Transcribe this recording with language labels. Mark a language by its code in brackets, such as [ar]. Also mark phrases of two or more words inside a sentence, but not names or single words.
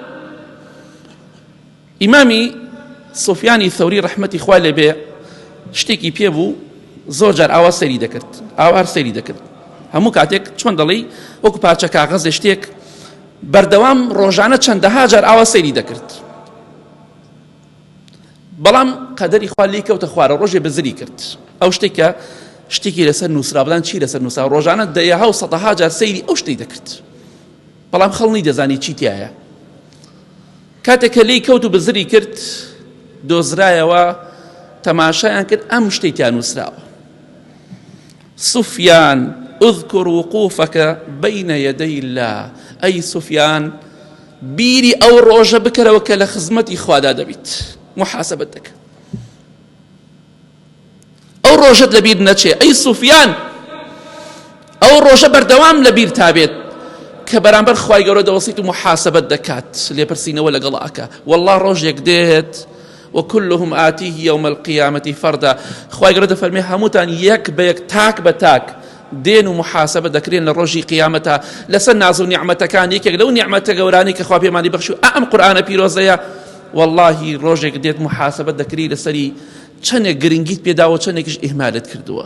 [ckb] ئیمامی سوفیانی ثەوری ڕەحمەتی خوای لێبێ شتێکی پێبوو زۆر جار ئاوا سەیری دەکرد ئاوا سەیری دەکرد هەموو کاتێک چۆن دەڵێ وەکو پارچە کاغەزێ شتێک بەردەوام ڕۆژانە چەندەها جار ئاوا سەیری دەکرد بەڵام قەدەری خوا لێی کەوتە خوارە ڕۆژێ بزری کرد ئەو شتێکە شتێکی لەسەر نووسرا بڵان چی لەسەر نووسرا ڕۆژانە دەیەها و سەدەها جار سەیری ئەو شتەی دەکرد بەڵام خەڵنی دەزانی چی تایە. کاتێک کە لێی کەوت و بزری کرد دۆزرایەوە تەماشایان کرد ئەم شتەی تیا نووسراوە سوفیان [ar] اذكر وقوفك بين يدي الله [ckb] ئەی سوفیان بیری ئەو ڕۆژە بکەرەوە کە لە خزمەتی خوادا دەبیت محاسبەت دەکە ئەو ڕۆژەت لەبیر نەچێ ئەی سوفیان ئەو ڕۆژە بەردەوام لەبیر تابێت کە بەرامبەر خوای گەورە دەوەسیت و محاسبەت دەکات لێپرسینەوە لەگەڵ ئەکا والله ڕۆژێک دێت [ar] وكلهم آتيه يوم القيامة فردا. [ckb] خوای گەورە دەفەرمێ هەمووتان یەک بە یەک تاک بە تاک دێن و محاسبە دەکرێن لە ڕۆژی قیامەتە لەسەر ناز و نیعمەتەکان یەکێک لەو نیعمەتە گەورانەی کە خوا پێمانی بەخشی ئەم قورئانە پیرۆزەیە واللهی ڕۆژێک دێت محاسبە دەکری لەسەری چەندێک گرنگیت پێداوە چەندێکیش ئیهمالت کردووە.